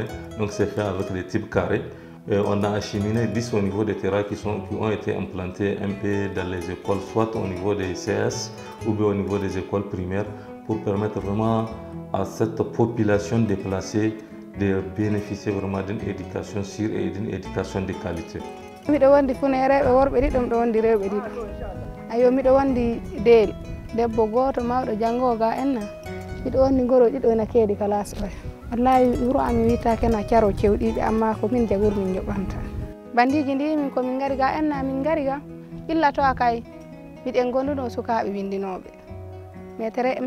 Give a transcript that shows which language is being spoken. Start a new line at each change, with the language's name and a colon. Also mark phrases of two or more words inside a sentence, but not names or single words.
French: Donc c'est fait avec des types carrés. Et on a acheminé 10 au niveau des terrains qui ont été implantés un peu dans les écoles, soit au niveau des CS ou bien au niveau des écoles primaires, pour permettre vraiment à cette population déplacée de bénéficier vraiment d'une éducation sûre et d'une éducation de qualité.
Fula: miɗo wondi funereɓe worɓe ɗiɗo miɗo wondi rewɓe ɗiɗo ayo miɗo wondi deel debbo goto mawɗo janggowo ga enna miɗo wondi goro ɗiɗo ena keedi classe ɓe wallahi wuro ami witake na caro cewɗiɓe amma ko min jagor min joɓanta bandiji ndi min komin gari ga enna min gari ga illa to akay miɗen gonduno sukaɓe windinoɓe metere e